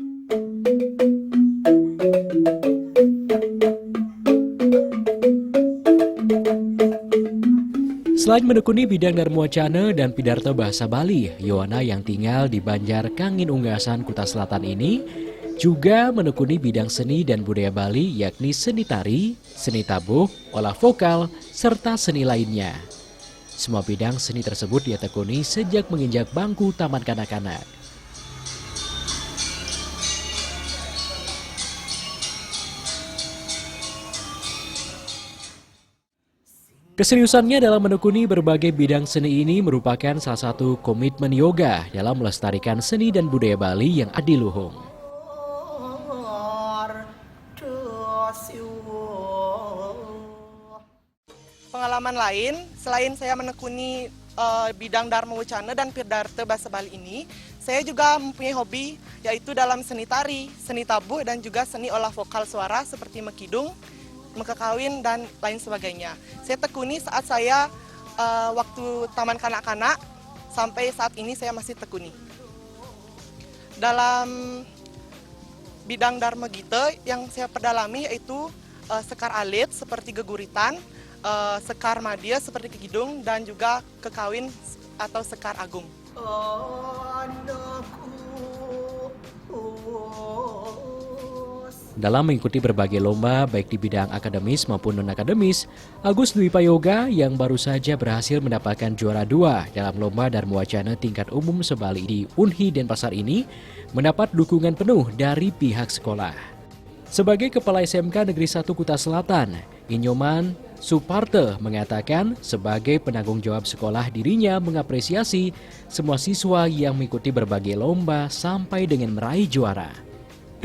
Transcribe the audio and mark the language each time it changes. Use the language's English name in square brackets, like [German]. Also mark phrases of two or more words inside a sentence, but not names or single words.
[Indonesian] Selain menekuni bidang Dharma Wacana dan Pidarta Bahasa Bali, Yowana yang tinggal di Banjar Kangin Unggasan Kuta Selatan ini juga menekuni bidang seni dan budaya Bali, yakni seni tari, seni tabuh, olah vokal, serta seni lainnya. Semua bidang seni tersebut dia tekuni sejak menginjak bangku taman kanak-kanak. Keseriusannya dalam menekuni berbagai bidang seni ini merupakan salah satu komitmen Yoga dalam melestarikan seni dan budaya Bali yang adiluhung. Pengalaman lain, selain saya menekuni bidang Dharma Wacana dan Pidarta Bahasa Bali ini, saya juga mempunyai hobi yaitu dalam seni tari, seni tabuh, dan juga seni olah vokal suara seperti mekidung, mekakawin, dan lain sebagainya. Saya tekuni saat saya waktu taman kanak-kanak, sampai saat ini saya masih tekuni. Dalam bidang Dharma Gita yang saya perdalami yaitu sekar alit seperti geguritan, sekar madya seperti kekidung, dan juga kekawin atau sekar agung. Dalam mengikuti berbagai lomba baik di bidang akademis maupun non-akademis, Agus Dwi Payoga yang baru saja berhasil mendapatkan juara 2 dalam lomba Dharma Wacana tingkat umum se-Bali di Unhi Denpasar ini mendapat dukungan penuh dari pihak sekolah. Sebagai Kepala SMK Negeri 1 Kuta Selatan, Inyoman Suparte mengatakan sebagai penanggung jawab sekolah dirinya mengapresiasi semua siswa yang mengikuti berbagai lomba sampai dengan meraih juara.